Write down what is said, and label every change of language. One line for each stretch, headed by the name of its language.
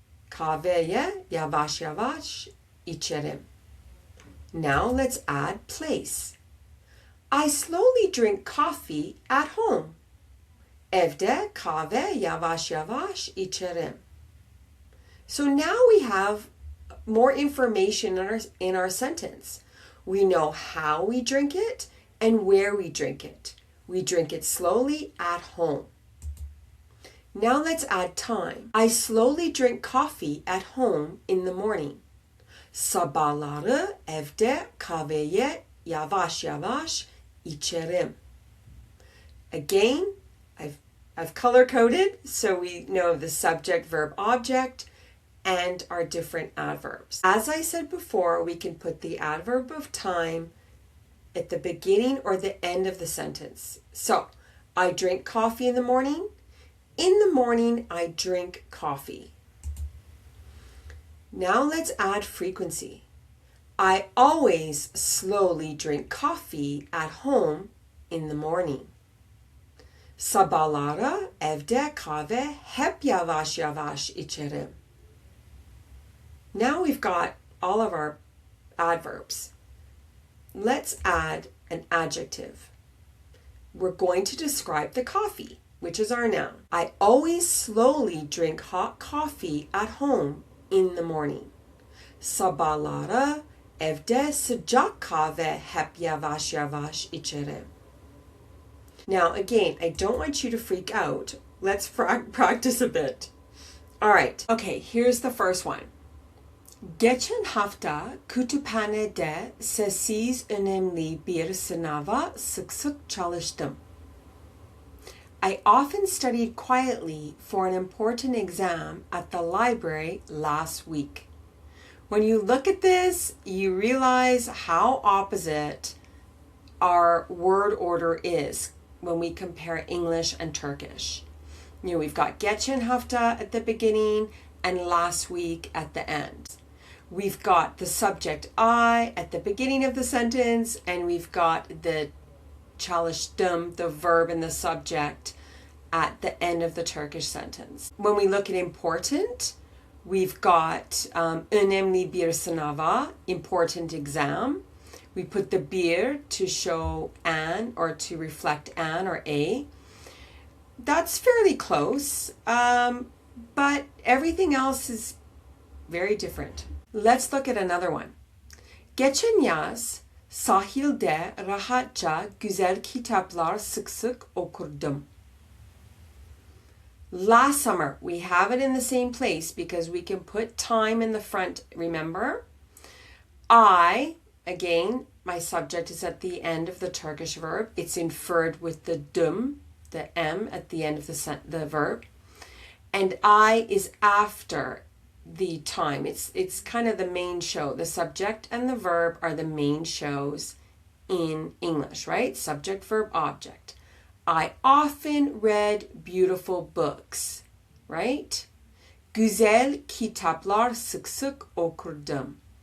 Turkish: Kahveye yavaş yavaş içerim.
English: Now let's add place. I slowly drink coffee at home.
Turkish: Evde kahve yavaş yavaş içerim.
English: So now we have more information in our sentence. We know how we drink it and where we drink it. We drink it slowly at home. Now let's add time. I slowly drink coffee at home in the morning.
Turkish: Sabahları evde kahveye yavaş yavaş içerim.
English: Again, I've color-coded so we know the subject, verb, object, and our different adverbs. As I said before, we can put the adverb of time at the beginning or the end of the sentence. So, I drink coffee in the morning. In the morning, I drink coffee. Now let's add frequency. I always slowly drink coffee at home in the morning.
Turkish: Sabahlara evde kahve hep yavaş yavaş içerim.
English: Now we've got all of our adverbs. Let's add an adjective. We're going to describe the coffee, which is our noun. I always slowly drink hot coffee at home in the morning.
Turkish: Sabahlara evde sıcak kahve hep yavaş yavaş içerim.
English: Now again, I don't want you to freak out. Let's practice a bit. All right, okay, here's the first one.
Turkish: Geçen hafta kütüphanede sessiz önemli bir sınava sık sık çalıştım.
English: I often studied quietly for an important exam at the library last week. When you look at this, you realize how opposite our word order is when we compare English and Turkish. We've got
Turkish: geçen hafta
English: at the beginning and last week at the end. We've got the subject I at the beginning of the sentence, and we've got the çalıştım, the verb and the subject, at the end of the Turkish sentence. When we look at important, we've got
Turkish: önemli bir sınava,
English: important exam. We put the bir to show an or to reflect an or a. That's fairly close, but everything else is very different. Let's look at another one.
Turkish: Geçen yaz sahilde rahatça güzel kitaplar sık sık okurdum.
English: Last summer, we have it in the same place because we can put time in the front, remember? I, again, my subject is at the end of the Turkish verb. It's inferred with the dum, the m at the end of the verb. And I is after the time. It's kind of the main show. The subject and the verb are the main shows in English, right? Subject, verb, object. I often read beautiful books, right?
Turkish: Güzel kitaplar sık sık okurdum.